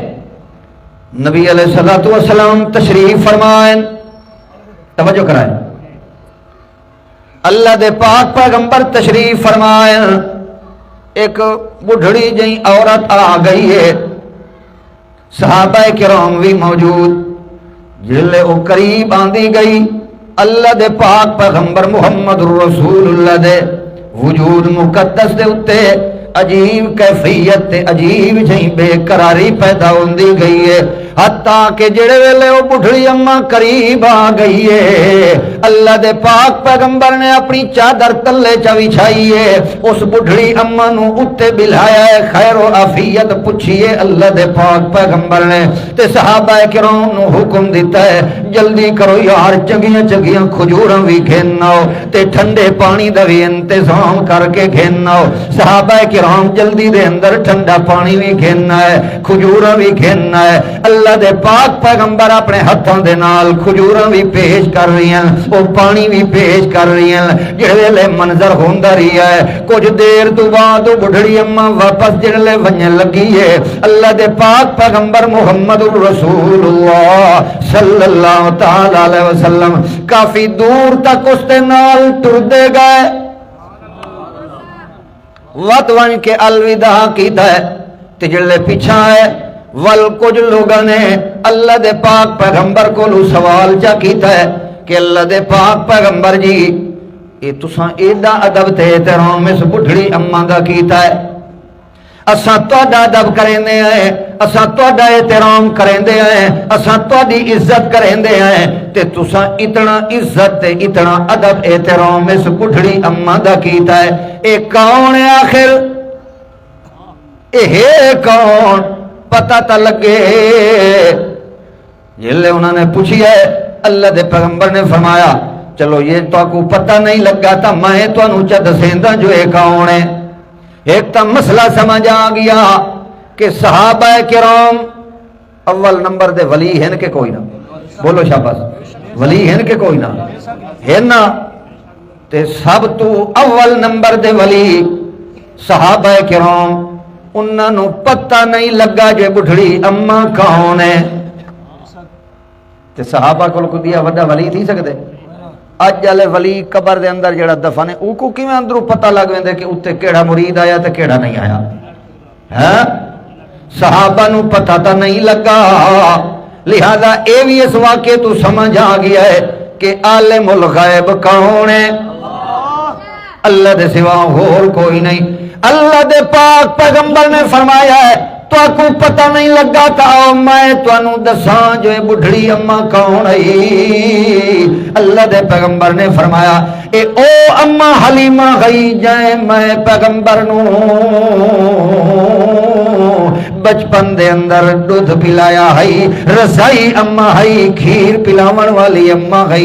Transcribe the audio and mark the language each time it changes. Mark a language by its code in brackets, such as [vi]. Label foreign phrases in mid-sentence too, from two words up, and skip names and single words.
[skr] نبی علیہ السلام تشریف فرمائیں، توجہ کرائیں، اللہ دے پاک پیغمبر تشریف فرمائیں، ایک بڑھڑی جئی عورت آ گئی ہے، صحابہ کرام بھی موجود، جلے او قریب آندی گئی، اللہ دے پاک پیغمبر محمد رسول اللہ دے وجود مقدس دے اتے عجیب کیفیت تے عجیب جہیں بے قراری پیدا ہوندی گئی ہے، حتیٰ کہ جڑے ویلے وہ بڑھڑی اماں قریب آ گئی ہے، اللہ دے پاک پیغمبر نے اپنی چادر تلے چوچھائی ہے، اس بڑھڑی اماں نو اتے بلایا ہے، خیر و عافیت پوچھئے اللہ دے پاک پیغمبر نے، تے صحابہ کرام نو حکم دیتا ہے جلدی کرو یار، چنگیاں چنگیاں کھجوراں بھی گھناؤ تے ٹھنڈے پانی دا بھی انتظام کر کے گھناؤ۔ صحابہ کرام جلدی دے اندر ٹھنڈا پانی بھی گھننا ہے، کھجوراں بھی گھننا ہے۔ اللہ دے پاک پیغمبر اپنے ہاتھوں دے نال کھجوراں بھی پیش کر رہی ہیں، وہ پانی بھی پیش کر رہی ہیں، جڑے منظر ہوندا رہیا ہے۔ کچھ دیر تو بعد وہ بڑھڑی اماں واپس جڑے ونجن لگی ہے، اللہ دے پاک پیغمبر محمد رسول اللہ [ar] صلی اللہ تعالی علیہ وسلم [skr] کافی دور تک اس دے نال ٹردے گئے، وط ون کے الوداع کیتا ہے، تے جڑے پیچھا ہے ول کچھ لوگوں نے اللہ دے پاک پیغمبر کو سوال چا کیتا ہے کہ اللہ دے پاک پیغمبر جی یہ تساں ایڈا ادب تے احترام اس بڑھڑی اماں دا کیتا ہے، اساں تہاڈا ادب کریندے ہیں، اساں تہاڈا احترام کریندے ہیں، اساں تہاڈی عزت کریندے ہیں، تے تساں اتنا عزت تے اتنا ادب احترام اس بڑھڑی اماں دا کیتا ہے، اے کون ہے آخر؟ اے کون؟ پتہ تا لگے۔ جلے انہوں نے پوچھی ہے، اللہ دے پیغمبر نے فرمایا چلو یہ تو کو پتہ نہیں لگا تا میں تانوں چ دسیندا جو اے کون ہے۔ ایک تا مسئلہ سمجھ آ گیا کہ صحابہ کرام اول نمبر دے ولی ہیں کہ کوئی نہ؟ بولو شاباش، ولی ہیں کہ کوئی نہ؟ ہے نا؟ تے سب تو اول نمبر دے ولی صحابہ کرام، انہاں نو پتہ نہیں لگا جو بڈھڑی اما کون ہے۔ تے صحابہ کول کوئی وڈا ولی تھی سکدے؟ اج والے ولی قبر دے اندر جڑا دفن ہے او کو کیویں اندروں پتہ لگ ویندے کہ اوتے کیڑا مرید آیا تے کیڑا نہیں آیا؟ ہاں صحابہ نو پتہ تا نہیں لگا، لہذا اے بھی اس واقعے تو سمجھ آ گیا ہے کہ عالم الغیب کون ہے؟ اللہ دے سوا اور کوئی نہیں۔ اللہ دے پاک پیغمبر نے فرمایا ہے تو کو پتہ نہیں لگا تا میں تانوں دساں جو بڈھڑی اما کون ہے۔ اللہ دے پیغمبر نے فرمایا اے او اما حلیمہ گئی جائے میں پیغمبر نو بچپن دے اندر دودھ پلایا ہے، رسائی اما ہے، کھیر پلاون والی اما ہے۔